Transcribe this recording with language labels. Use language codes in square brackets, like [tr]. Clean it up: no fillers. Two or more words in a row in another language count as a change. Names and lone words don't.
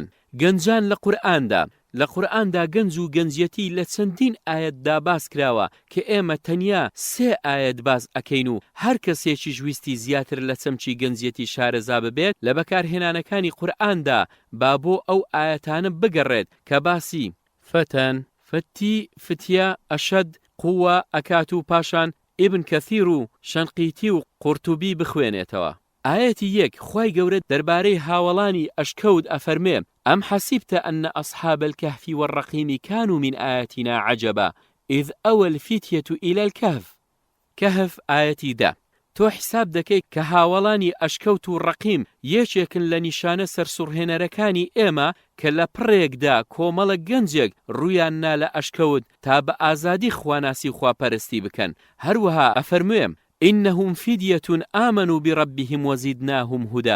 [ckb] گەنجان لە قورئاندا لە قورئاندا گەنج و گەنجەتی لە چەندین ئاەتدا باس کراوە کە ئێمە تەنیا 3 ئاەت باس ئەکەین و هەر کەسێکی ویستی زیاتر لە چەمچی گەنجەتی شارەزا ببێت لە بەکارهێنانەکانی قورئاندا با بۆ ئەو ئاەتانە بگەڕێت کە باسی فەتەن، فەتی، فتیە، ئەشەد، قووە ئەکات و پاشان ئیبن کەثیر و شەنقیتی و قورتوبی بخوێنێتەوە. ئاەتی یەک خوای گەورە دەربارەی هاوڵانی ئەشکەوت ئەفەرمێ [ar] أم حسبت أن أصحاب الكهف والرقيم كانوا من آياتنا عجبا إذ أوى الفتية إلى الكهف. [ckb] كهف آيتي دا تۆ حیساب دەکەی کە هاوڵانی ئەشکەوت و ڕەقیم یەکێکن لە نیشانە سەرسوڕهێنەرەکانی ئێمە کە لە پڕێکدا کۆمەڵە گەنجێک ڕویان نا لە ئەشکەوت تا بە ئازادی خواناسی خواپەرستی بکەن. هەروەها ئەفەرموێم [ar] ئینەهم فیدیەتون ئامەنوا بڕەبیهم وەزیدناهم هودا.